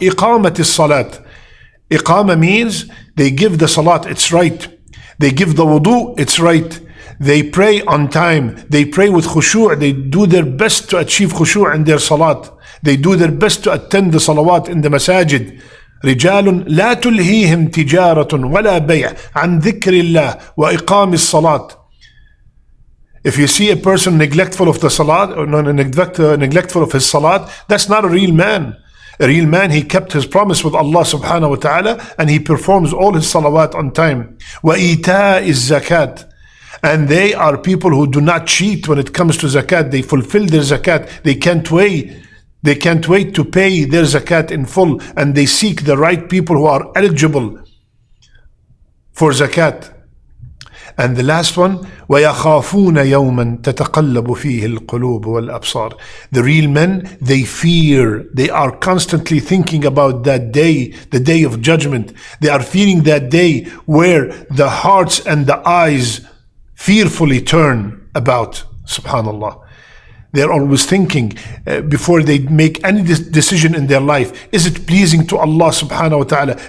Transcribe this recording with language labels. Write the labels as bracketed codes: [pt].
[en] Iqamat as-salat. Iqama means they give the salat its right. They give the wudu its right. They pray on time. They pray with khushu'. They do their best to achieve khushu' in their salat. They do their best to attend the salawat in the masajid. [ar] رجال لا تلهيهم تجارة ولا بيع عن ذكر الله وإقام الصلاة. [en] If you see a person neglectful of the salat, or neglectful of his salat, that's not a real man. A real man, he kept his promise with Allah subhanahu wa ta'ala, and he performs all his salawat on time. [ar] وَإِيتَاءِ الزَّكَاةِ. [en] And they are people who do not cheat when it comes to zakat. They fulfill their zakat. They can't wait to pay their zakat in full, and they seek the right people who are eligible for zakat. And the last one, [ar] وَيَخَافُونَ يَوْمًا تَتَقَلَّبُ فِيهِ الْقُلُوبُ وَالْأَبْصَارُ. [en] The real men, they fear. They are constantly thinking about that day, the day of judgment. They are fearing that day where the hearts and the eyes fearfully turn about. Subhanallah. They're always thinking before they make any decision in their life, is it pleasing to Allah subhanahu wa ta'ala?